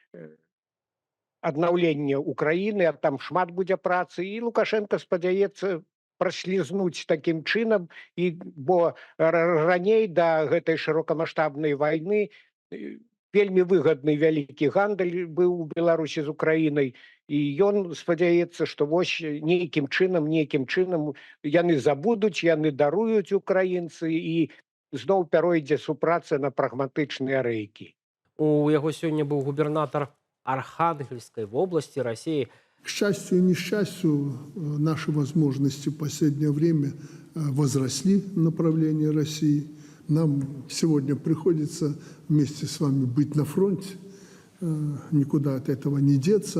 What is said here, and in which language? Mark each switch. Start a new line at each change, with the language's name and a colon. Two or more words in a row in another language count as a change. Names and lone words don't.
Belarusian: аднаўлення Украіны, а там шмат будзе працы, і Лукашенко спадзяецца праслізнуць такім чынам, бо раней да гэтай шырокамаштабнай вайны вельмі выгадны вялікі гандаль быў у Беларусі з Украінай, і ён спадзяецца, што вось нейкім чынам яны забудуць, яны даруюць украінцы, і зноў пяройдзе супраца на прагматычныя рэйкі. У яго сёння быў губернатар
Russian: Архангельской области России. К счастью и несчастью, наши возможности в последнее время возросли в направлении России. Нам сегодня приходится вместе с вами быть на фронте, никуда от этого не деться.